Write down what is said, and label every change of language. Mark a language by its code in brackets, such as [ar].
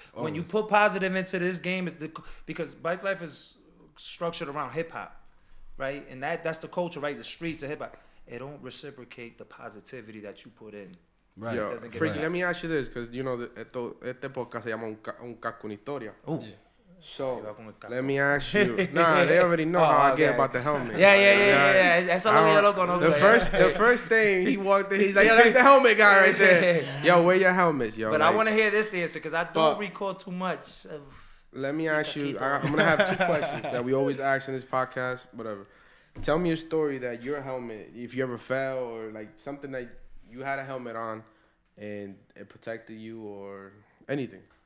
[en] When you put positive into this game, because bike life is structured around hip hop, right? And that's the culture, right? The streets of hip hop. It don't reciprocate the positivity that you put in. Right. Yo, Doesn't get Freaky, back. let me ask you this, because este podcast se llama un Casco Una Historia. Ooh. So, let me ask you. Nah, they already know how I get okay. about the helmet. Yeah. [es] Eso es lo que yo lo conozco. [en] The first thing he walked in, he's like, yo, that's the helmet guy right there. Yo, wear your helmets, yo. But like, I want to hear this answer because I But- don't recall too much of. Let me ask you, I'm going to have 2 questions that we always ask in this podcast, whatever. Tell me a story that your helmet, if you ever fell or like something that you had a helmet on and it protected you or anything.